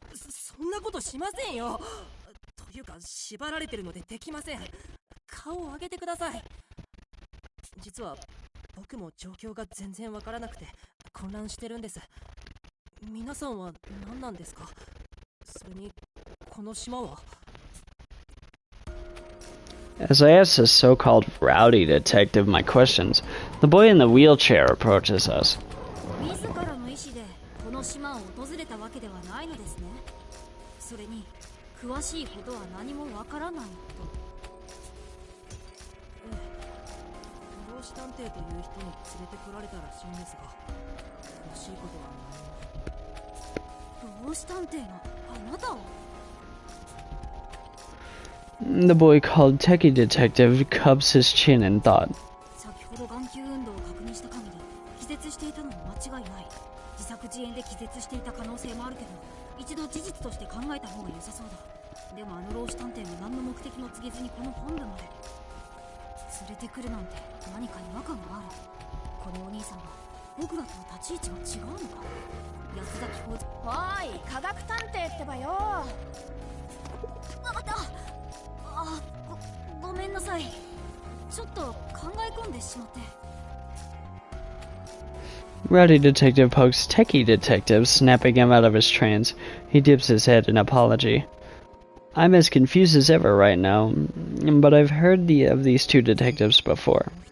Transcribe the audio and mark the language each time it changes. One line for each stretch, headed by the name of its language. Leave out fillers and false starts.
Japanese: そんなことしませんよ。というか縛られてるのでできません。顔を上げてください。実は僕も状況が全然わからなくて混乱してるんです。皆さんは何なんですか？それにこの島は。
English: As I ask this so-called rowdy detective my questions, the boy in the wheelchair approaches us.
Japanese: 自らの意思でこの島を訪れたわけではないのですね。それに詳しいことは何もわからないと。ええ、老子探偵という人に連れてこられたらしいんですが、詳しいことは何も。老子探偵のあなたを。
English: The boy called Techie Detective cups his chin in thought.
Japanese: 先ほど眼球運動を確認した限り気絶していたのに間違いない。自作自演で気絶していた可能性もあるけど、一度事実として考えた方が良さそうだ。でもあの老子探偵が何の目的も告げずにこの本部まで連れてくるなんて何か違和感がある。このお兄さんは僕らとは立ち位置が違うのか。安崎浩二。おい、科学探偵ってばよ。あったあ、ごめんなさい。ちょっと考え込んでしまって。
English: Rowdy Detective pokes Techie Detective, snapping him out of his trance. He dips his head in apology. I'm as confused as ever right now, but I've heard of these two detectives before.